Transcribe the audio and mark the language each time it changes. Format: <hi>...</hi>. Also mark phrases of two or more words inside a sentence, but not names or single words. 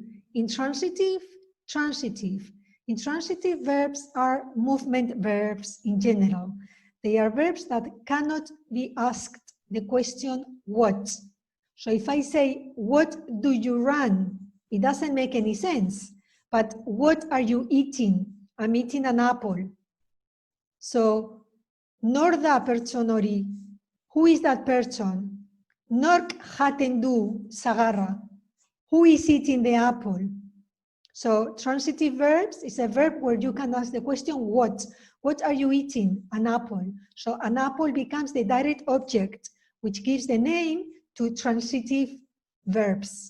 <en>Intransitive, transitive. Intransitive verbs are movement verbs in general. They are verbs that cannot be asked the question what. So if I say, what do you run? It doesn't make any sense. But what are you eating? I'm eating an apple. So,</en> <eu>nor da pertson hori.</eu> <en>Who is that person?</en> <eu>Nork jaten du sagarra.</eu> <en>Who is eating the apple? So transitive verbs is a verb where you can ask the question what. What are you eating? An apple. So an apple becomes the direct object, which gives the name to transitive verbs.</en>